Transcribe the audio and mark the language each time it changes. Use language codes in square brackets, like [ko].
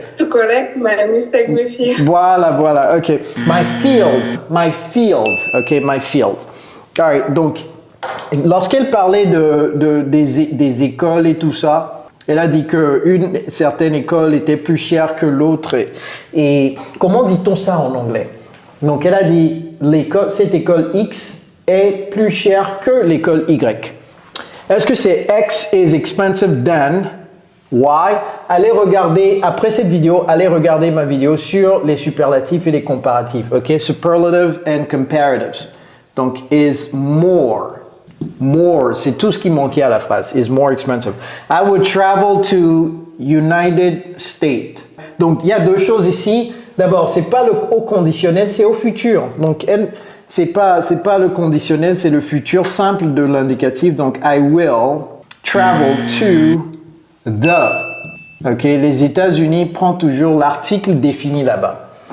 [en] To correct my mistake with you. Voilà. OK. My field. OK, my field. All right, [fr] donc, lorsqu'elle parlait des écoles et tout ça, Elle a dit qu'une certaine école était plus chère que l'autre. Et comment dit-on ça en anglais? Donc, elle a dit cette école X est plus chère que l'école Y. Est-ce que c'est [en] X is expensive than Y? [fr] Allez regarder, après cette vidéo, allez regarder ma vidéo sur les superlatifs et les comparatifs. OK? [en] Superlative and comparatives. [fr] Donc, [en] is more. [fr] More, c'est tout ce qui manquait à la phrase. [en] Is more expensive. I would travel to United States. [fr] Donc, il y a deux choses ici. D'abord, c'est pas le au conditionnel, c'est au futur. Donc, c'est pas le conditionnel, c'est le futur simple de l'indicatif. Donc, [en] I will travel to the. [fr] Ok, les États-Unis prend toujours l'article défini là-bas.